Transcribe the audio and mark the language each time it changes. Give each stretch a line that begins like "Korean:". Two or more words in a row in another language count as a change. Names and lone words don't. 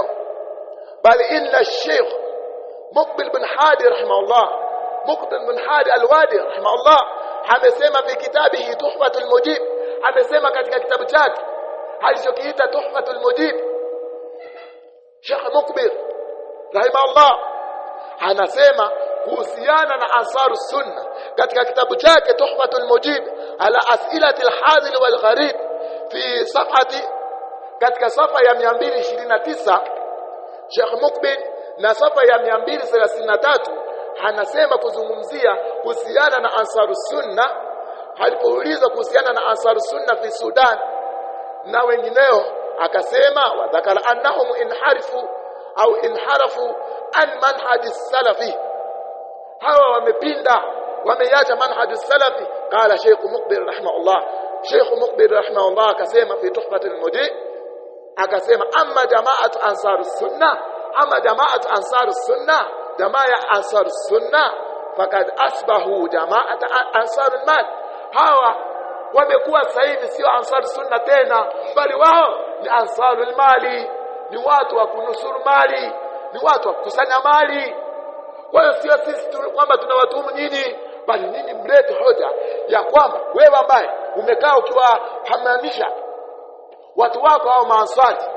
Swahili: Bali
Arabic: إن الشيخ
Swahili: Muqbil bin Hadi rahimahullah, Muqbil bin Hadi al-Wadi rahimahullah, amesema
Arabic: في كتابه
Swahili: Tuhfatul Mujib, amesema katika kitabu chake alichokiita Tuhfatul Mujib, Sheikh Muqbil rahimahullah anasema kuhusiana na Ansar Sunna katika kitabu chake Tuhfatul Mujib ala as'ilati al-hadil wal gharib
Arabic: في صفحة,
Swahili: katika safa ya 229 Sheikh Muqbil na safa ya 233 anasema kuzungumzia kuhusiana na Ansar Sunna. Alipoulizwa kuhusiana na Ansar Sunna fi Sudan na wengineo, akasema
Arabic: وذكر أنهم انحرفوا أو انحرف عن منهج سلفي,
Swahili: hawa wamepinda, wameacha manhaj salafi. Qala Sheikh Muqbil rahimahullah, Sheikh Muqbil rahimahullah akasema fi Tuhfatul Mujib, akasema
Arabic: أما جماعة أنصار السنة, أما جماعة أنصار السنة,
Swahili: jamaa ya Ansar Sunna
Arabic: فقد أصبحوا جماعة أنصار المال,
Swahili: hawa wamekuwa sasa hivi sio Ansar Sunna tena, bali wao ni Ansarul Mali, ni watu wa kunusuru mali, ni watu wa kukusanya mali. Kwa hiyo sio sisi kwamba tunawatuhumu nyinyi, bali nyinyi mlete hoja ya kwamba wewe ambaye umekaa ukiwahamasisha watu wako au maanswati